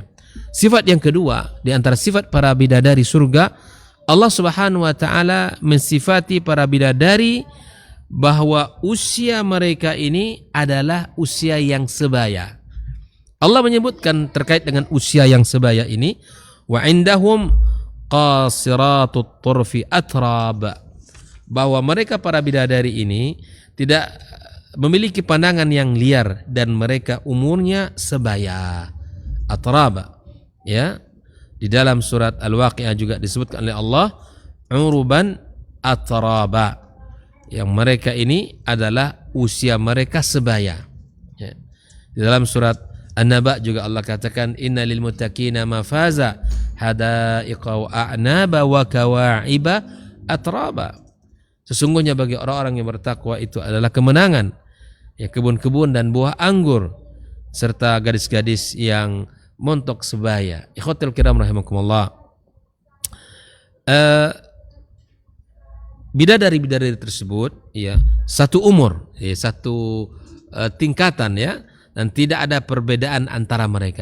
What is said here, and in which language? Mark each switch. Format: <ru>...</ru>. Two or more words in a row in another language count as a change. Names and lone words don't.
<id>Sifat yang kedua, di antara sifat para bidadari surga, Allah</id> <ar>سبحانه وتعالى</ar> <id>mensifati para bidadari bahwa usia mereka ini adalah usia yang sebaya. Allah menyebutkan terkait dengan usia yang sebaya ini,</id> <ar>وعندهم قاصرات الطرف أتراب,</ar> <id>bahwa mereka para bidadari ini tidak memiliki pandangan yang liar dan mereka umurnya sebaya. Atrab, ya, di dalam surat Al-Waqi'ah juga disebutkan oleh Allah</id> <ar>عربا أترابا,</ar> <id>yang mereka ini adalah usia mereka sebaya. Ya. Di dalam surat An-Naba juga Allah katakan</id> <ar>إن للمتقين مفازا حدائق وأعنابا وكواعب أترابا.</ar> <id>Sesungguhnya bagi orang-orang yang bertakwa itu adalah kemenangan, ya, kebun-kebun dan buah anggur serta gadis-gadis yang montok sebaya.</id> <ar>إخوة الكرام رحمكم الله.</ar> <id>Bidadari-bidadari tersebut, ya, satu umur, ya, satu tingkatan, ya, dan tidak ada perbedaan antara mereka.</id>